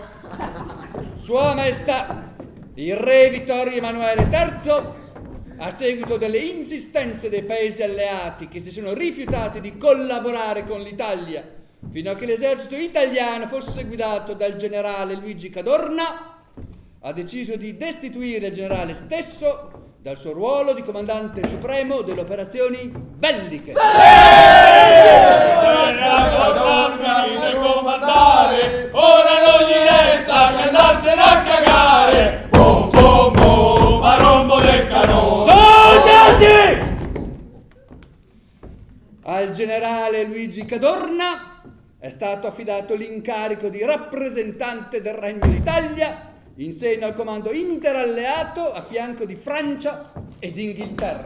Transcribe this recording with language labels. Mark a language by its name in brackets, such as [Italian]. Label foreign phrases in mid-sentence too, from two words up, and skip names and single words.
[Italian] Sua Maestà, il re Vittorio Emanuele III, a seguito delle insistenze dei paesi alleati che si sono rifiutati di collaborare con l'Italia fino a che l'esercito italiano fosse guidato dal generale Luigi Cadorna, ha deciso di destituire il generale stesso dal suo ruolo di comandante supremo delle operazioni belliche. Comandare, ora non gli resta che andarsene a cagare. Bom bom bom, a rombo del canone. Soldati! Al generale Luigi Cadorna è stato affidato l'incarico di rappresentante del Regno d'Italia in seno al comando interalleato a fianco di Francia ed Inghilterra.